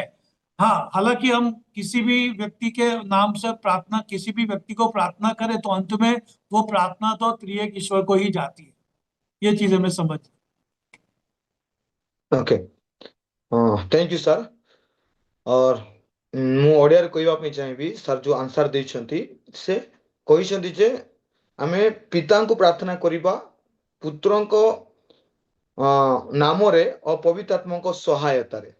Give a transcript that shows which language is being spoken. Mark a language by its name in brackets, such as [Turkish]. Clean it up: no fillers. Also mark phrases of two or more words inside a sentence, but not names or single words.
[Hindi] हाँ, हालांकि हम किसी भी व्यक्ति के नाम से प्रार्थना, किसी भी व्यक्ति को प्रार्थना करें तो अंत में वो प्रार्थना तो त्रिएक ईश्वर को ही जाती है। ये चीज हमें समझ। [English] okay, thank you sir. [Odia] और ମୁଁ ଓଡ଼ିଆରେ କହିବା ପାଇଁ ଚାହିଁବି, ସାର୍ ଯେଉଁ ଆନ୍ସର ଦେଇଛନ୍ତି, ସେ କହିଛନ୍ତି ଯେ ଆମେ ପିତାଙ୍କୁ ପ୍ରାର୍ଥନା କରିବା ପୁତ୍ରଙ୍କ ନାମରେ ଓ ପବିତ୍ର ଆତ୍ମାଙ୍କ ସହାୟତାରେ।